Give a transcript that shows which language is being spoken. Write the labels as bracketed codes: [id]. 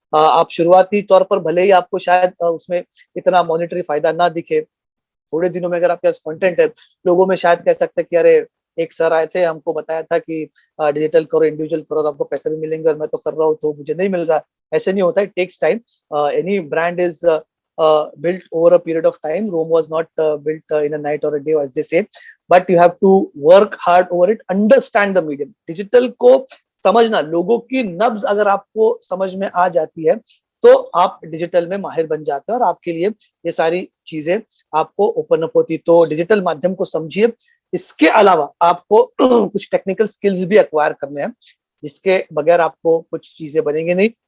[hi] आप शुरुआती तौर पर भले ही आपको शायद उसमें इतना मॉनिटरी फायदा ना दिखे, थोड़े दिनों में अगर आपके पास कंटेंट है, लोगों में शायद कह सकते हैं कि अरे एक सर आए थे, हमको बताया था कि डिजिटल करो, इंडिविजुअल करो, आपको पैसे भी मिलेंगे, और मैं तो कर रहा हूँ तो मुझे नहीं मिल रहा. ऐसे नहीं होता है, [en] Takes time. Any brand is built over a period of time. Rome was not built in a night or a day, as they say, but you have to work hard over it, understand the medium. [hi] Digital को समझना, लोगों की नब्ज अगर आपको समझ में आ जाती है तो आप डिजिटल में माहिर बन जाते हैं, और आपके लिए ये सारी चीजें आपको ओपन अप होती. तो डिजिटल माध्यम को समझिए. इसके अलावा आपको कुछ टेक्निकल स्किल्स भी एक्वायर करने हैं, जिसके बगैर आपको कुछ चीजें बनेंगे नहीं.